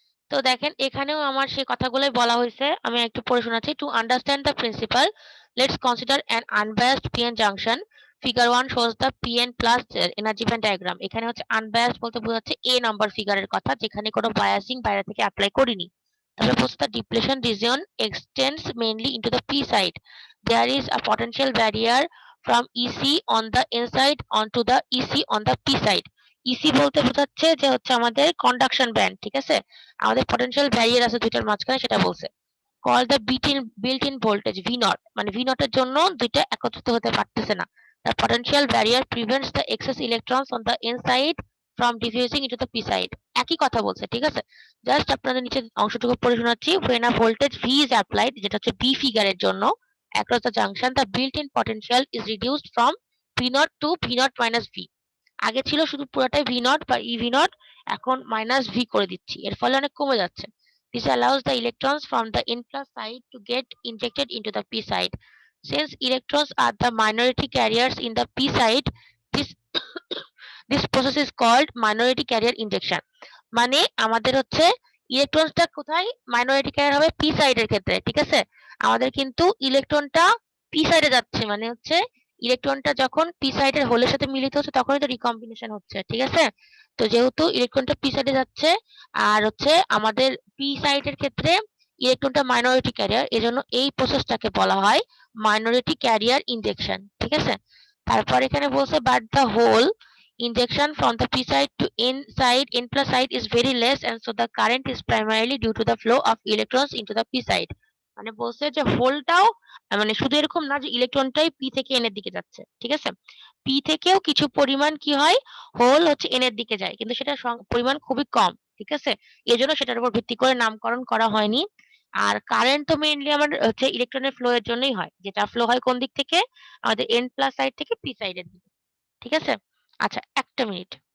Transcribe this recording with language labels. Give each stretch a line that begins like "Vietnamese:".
Bangla: তো দেখেন এখানেও আমার সেই কথাগুলোই বলা হয়েছে, আমি একটু পড়ে শোনাচ্ছি।
English: To understand the principle, let's consider an unbiased PN junction.
Bangla: Figure 1
English: shows the PN plus
Bangla: energy band diagram. এখানে হচ্ছে আনবায়াসড বলতে বোঝাচ্ছে এ নাম্বার ফিগারের কথা, যেখানে কোনো বায়াসিং বাইরে থেকে অ্যাপ্লাই করিনি। তারপরে বলছে
English: the depletion region extends mainly into the p side. There is a potential barrier from EC on the n side onto the EC on the p side.
Bangla: EC বলতে বোঝাচ্ছে যে হচ্ছে আমাদের কন্ডাকশন ব্যান্ড, ঠিক আছে? আমাদের পটেনশিয়াল ব্যারিয়ার আছে দুইটার মাঝখানে, সেটা বলছে।
English: call the built in voltage V naught,
Bangla: মানে ভি নট এর জন্য দুইটা একত্রিত হতে পারতেছে না।
English: The potential barrier prevents the excess electrons on the N side from diffusing into the P side.
Bangla: একই কথা বলছে, ঠিক আছে? জাস্ট আপনাদের নিচে অংশটুকু পড়ে শোনাচ্ছি।
English: when a voltage V is applied,
Bangla: যেটা হচ্ছে বি ফিগারের জন্য,
English: across the junction the built in potential is reduced from V naught to V naught minus V.
Bangla: আগে ছিল শুধু পুরোটাই ভি নট বা ইভি নট, এখন মাইনাস ভি করে দিচ্ছি, এর ফলে অনেক কমে যাচ্ছে।
English: This allows the electrons from the N plus side to get injected into the p side. Since electrons are the minority carriers in the p side, this this process is called minority carrier injection.
Bangla: মানে আমাদের হচ্ছে ইলেকট্রনসটা কোথায় minority career হবে P সাইডের ক্ষেত্রে, ঠিক আছে? আমাদের কিন্তু ইলেকট্রনটা পি সাইডে যাচ্ছে, মানে হচ্ছে ইলেকট্রনটা যখন পি সাইডের হোলের সাথে মিলিত হচ্ছে তখনই তো রিকম্বিনেশন হচ্ছে, ঠিক আছে? তো যেহেতু ইলেকট্রনটা পি সাইডে যাচ্ছে আর হচ্ছে আমাদের পি সাইডের ক্ষেত্রে ইলেকট্রনটা মাইনরিটি ক্যারিয়ার, এজন্য এই প্রসেসটাকে বলা হয় মাইনরিটি ক্যারিয়ার ইনজেকশন, ঠিক আছে? তারপর এখানে বলছে
English: but the hole injection from the p side to n plus side is very less and so the current is primarily due to the flow of electrons into the p side,
Bangla: মানে বলছে যে হোলটাও মানে শুধু এরকম না যে ইলেকট্রনটাই P থেকে N এর দিকে যাচ্ছে, ঠিক আছে? পি থেকেও কিছু পরিমাণ কি হয় হোল হচ্ছে এন এর দিকে যায়, কিন্তু সেটা পরিমাণ খুবই কম, ঠিক আছে? এজন্য সেটার উপর ভিত্তি করে নামকরণ করা হয়নি। আর কারেন্ট তো মেইনলি আমার হচ্ছে ইলেকট্রনের ফ্লো এর জন্যই হয়, যেটা ফ্লো হয় কোন দিক থেকে আমাদের এন প্লাস সাইড থেকে পি সাইডের দিকে, ঠিক আছে? আচ্ছা, একটা মিনিট।